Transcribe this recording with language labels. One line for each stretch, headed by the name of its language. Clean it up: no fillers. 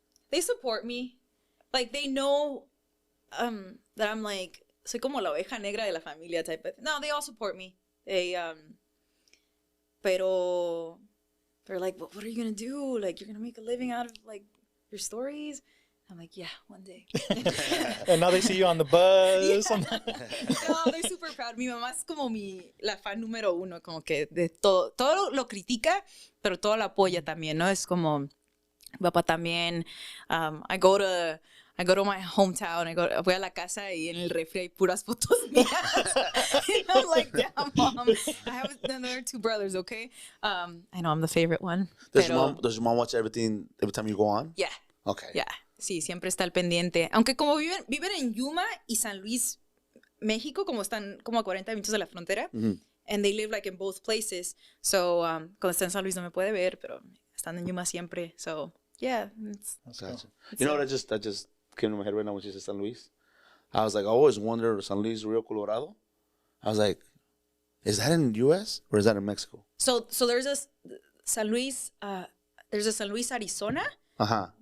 English: They support me. Like, they know that I'm like,
Spanish: soy como la oveja negra de la familia
English: type of. No, they all support me. They,
Spanish: pero
English: they're like, what are you going to do? Like, you're going to make a living out of, like, your stories? I'm like, yeah, one day. And now they see you on the bus.
Spanish: No, they're super proud. Mi mamá es como la fan número uno, como que de todo lo critica, pero todo lo apoya también, ¿no? Es como, mi papá también,
English: I go to my hometown,
Spanish: voy a la casa y en el refri hay puras fotos mías.
English: And I'm like, damn, mom, I have another 2 brothers, okay? I know I'm the favorite one. Does your mom watch everything every time you go on? Yeah. Okay. Yeah.
Spanish: Sí, siempre está al pendiente. Aunque como viven en Yuma y San Luis, México, como están como a 40 minutos de la frontera,
English: and they live like in both places.
Spanish: So, cuando está en San Luis no me puede ver, pero están en Yuma siempre.
English: So, yeah. Gotcha. You know what I just came to my head right now when she said San Luis? I was like, I always wondered, San Luis, Rio Colorado. I was like, is that in the U.S. or is that in Mexico? So there's a San Luis, Arizona. Uh-huh.